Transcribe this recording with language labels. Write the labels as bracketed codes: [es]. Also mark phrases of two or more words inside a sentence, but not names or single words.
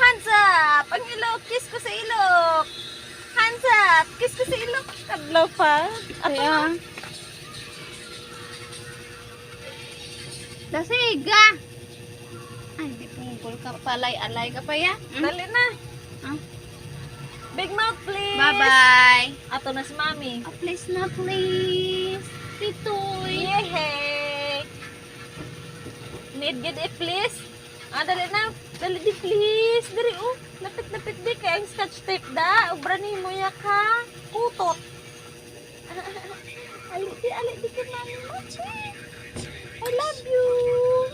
[hil] Kiss ko sa ilok. sa kiss ko sa ilong. Kadlaw pa. Ato Kaya. Dasiga. Ay, may pungkol ka palay. Alay ka pa ya. dali na. Ah. [en] Big mouth, please. Bye-bye. [hil] Ato na si Mami. Please na, please. Titoy. [en] Yehey! Need good please? [hil] Dali na. Dali di please. Dali Lapit-lapit di kaya ang scotch tape da. Ubra ni mo ya ka. Kutot. Alik di ka Mami mo. [en] I love you.